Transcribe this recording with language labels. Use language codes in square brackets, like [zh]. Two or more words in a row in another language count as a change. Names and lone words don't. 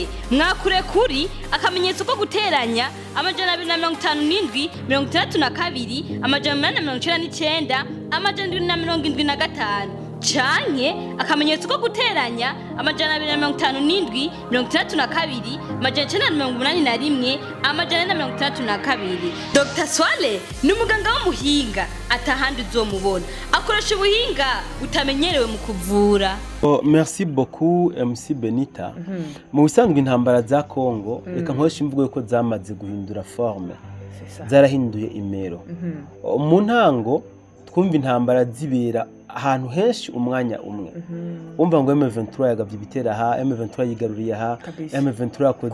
[rn] Mwakure kuri akamenyetso ko guteranya amajana 257 62 amajana 899 amajana 275 canke akamenyetso ko guteranya amajana 257 62 amajana 981 amajana 932. Dr. Swale ni umuganga w'umuhinga atahandi uzomubona akoresha ubuhinga utamenyerewe mu kuvura. [fr] Merci beaucoup MC Benita. [rn] Mu bisanzwe intambara za Kongo reka nkoresha imvugo ko zamaze guhindura forme. Zarahinduye imero. Mu ntango twumva intambara zibera ahantu henshi umwanya umwe. Umva ngo M23 yagavye ibitera ha M23 yigaruriye ha M23 yakoze